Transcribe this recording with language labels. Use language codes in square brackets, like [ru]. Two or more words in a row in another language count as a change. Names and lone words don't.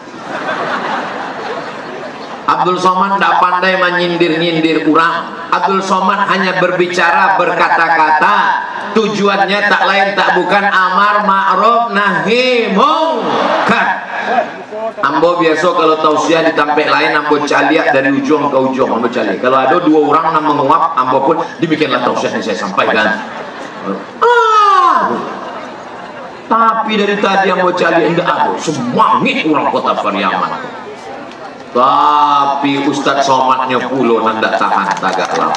[id] Abdul Somad tidak pandai menyindir-nyindir orang. Abdul Somad hanya berbicara, berkata-kata. Tujuannya tak lain tak bukan [ar] أمر معروف نهي منكر. [min] Ambo biasa kalau tausiah di tempat lain ambo caliak dari ujung ke ujung ambo caliak. [id] Kalau ada dua orang yang menguap, ambo pun demikianlah tausiah yang saya sampaikan. [min] Tapi dari tadi ambo caliak enggak ada. [id] Semangat orang Kota Pariaman. Tapi Ustadz Somadnya pulau nanda tahan tagak lama.